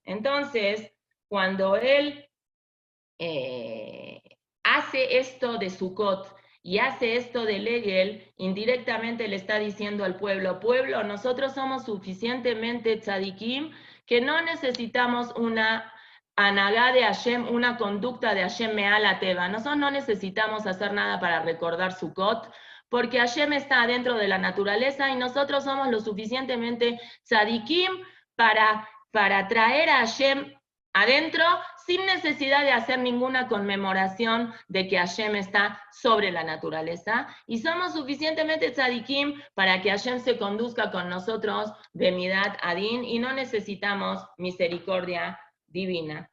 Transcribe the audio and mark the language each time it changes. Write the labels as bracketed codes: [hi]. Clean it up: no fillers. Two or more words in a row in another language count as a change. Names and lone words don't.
[es] Entonces, cuando él hace esto de Sukkot y hace esto de Legel, indirectamente le está diciendo al pueblo, nosotros somos suficientemente tzadikim que no necesitamos una anagá de Hashem, una conducta de Hashem [he] מעל טבע. [es] Nosotros no necesitamos hacer nada para recordar Sukkot, porque Hashem está dentro de la naturaleza y nosotros somos lo suficientemente tzadikim para traer a Hashem adentro sin necesidad de hacer ninguna conmemoración de que Hashem está sobre la naturaleza, y somos suficientemente tzadikim para que Hashem se conduzca con nosotros de [he] מידת הדין [es] y no necesitamos misericordia divina.